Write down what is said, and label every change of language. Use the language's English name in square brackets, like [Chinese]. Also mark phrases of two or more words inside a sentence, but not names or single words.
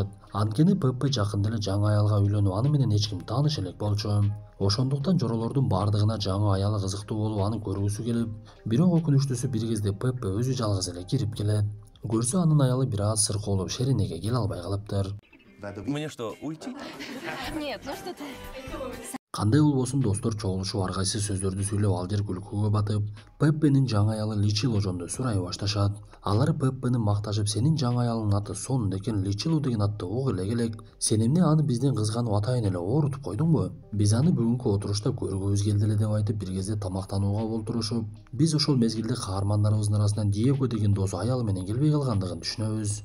[Kyrgyz] Анткени Пеппе жакында эле жаңы аялга үйлөнүп, аны менен эч ким тааныш элек болчу. Ошондуктан жоролордун бардыгына жаңы аялы кызыктуу болуп, аны көргүсү келип, бирок өкүнүчтүүсү бир кезде Пеппе өзү жалгыз эле кирип келет. Көрсө анын аялы бир аз сыркы болуп, шеринеге келе албай калыптыр. [Russian] Мне что, уйти? Нет, ну что ты. [Kyrgyz] Кандай болбосун достор чогулушуп ар кайсы сөздөрдү сүйлөп ал жер күлкүгө батып, Пеппенин жаңы аялы Личило жөнүндө сурай башташат. Алар Пеппени макташып, сенин жаңы аялыңдын аты сонун экен, Личило деген атты уг эле келек. Сен эмне аны бизден кызганып атайын эле оорутуп койдуңбу? Биз аны бүгүнкү отурушта көргүбүз келди эле деп айтып, бир кезде тамактанууга олтурушуп, биз ошол мезгилде каармандарыбыздын арасынан Диего деген досу аялы менен келбей калгандыгын түшүнөбүз.